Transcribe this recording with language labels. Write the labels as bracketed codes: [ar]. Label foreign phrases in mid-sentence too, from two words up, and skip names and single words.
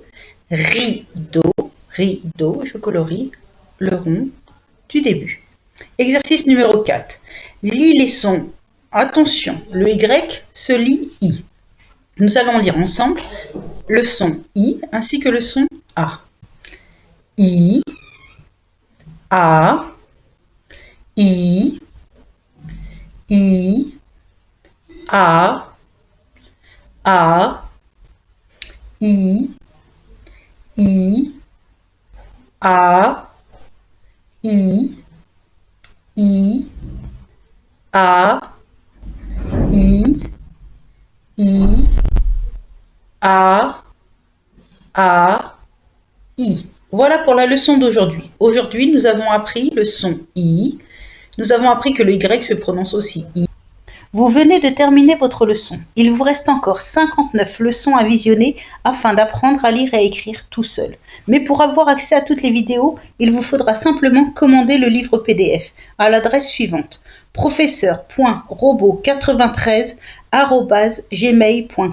[fr] Rideau, rideau, je colorie le rond du début. Exercice numéro 4. Lis les sons. Attention, le Y se lit I. Nous allons lire ensemble le son I ainsi que le son A. I, A, I, I, A, A, I, I, A, I, I, A, I, I, A, A, I. Voilà pour la leçon d'aujourd'hui. Aujourd'hui, nous avons appris le son I. Nous avons appris que le Y se prononce aussi I. Vous venez de terminer votre leçon. Il vous reste encore 59 leçons à visionner afin d'apprendre à lire et à écrire tout seul. Mais pour avoir accès à toutes les vidéos, il vous faudra simplement commander le livre PDF à l'adresse suivante: professeur.robot93@gmail.com.